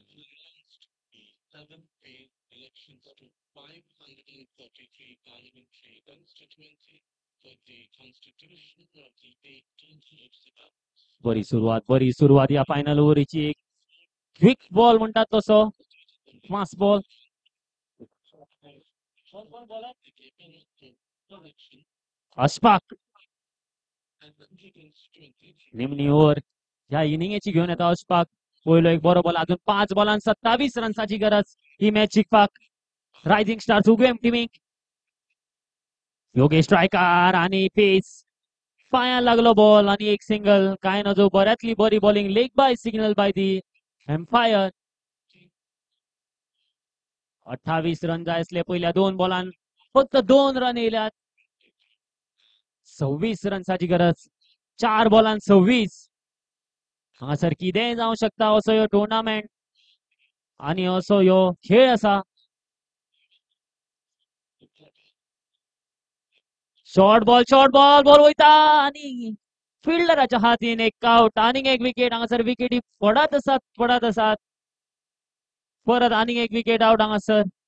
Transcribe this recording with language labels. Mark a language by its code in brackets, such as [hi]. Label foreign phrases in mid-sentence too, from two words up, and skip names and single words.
[en] announced the 7th phase elections to 533 parliamentary constituency for the constitution of the 18th Lok [kok] बरी सुरुवात या फायनल ओव्हरीची एक [en] quick ball [kok] म्हणतात तसो [en] fast ball [kok] अशफाक निमणी ओव्हर ह्या इनिंगेची घेऊन येता अशफाक पहिलो एक बरो बॉल अजून 5 बॉलांत 27 रन्साची गरज ही मॅच जिखपाक रायझिंग स्टार्स उगवेम टिमीक योगेश स्ट्रायकर आणि पेस पायां लागलो बॉल आणि एक सिंगल काय नजो बऱ्यातली बरी बॉलिंग [en] leg bye signal by the umpire [kok] 28 रन जाय असले पहिल्या 2 बॉलांत फक्त 2 रन येयल्यात 26 रन्साची गरज 4 बॉलांत 26 हांगासर कितेंय जावं शकता असो ह्यो टुर्नामेंट आणि असो ह्यो खेळ आसा [en] short ball [kok] बॉल वयता आणि फिल्डराच्या हातीन एक आउट आनीक एक विकेट हांगासर विकेटी पडत आसात परत आनीक एक विकेट आउट हांगासर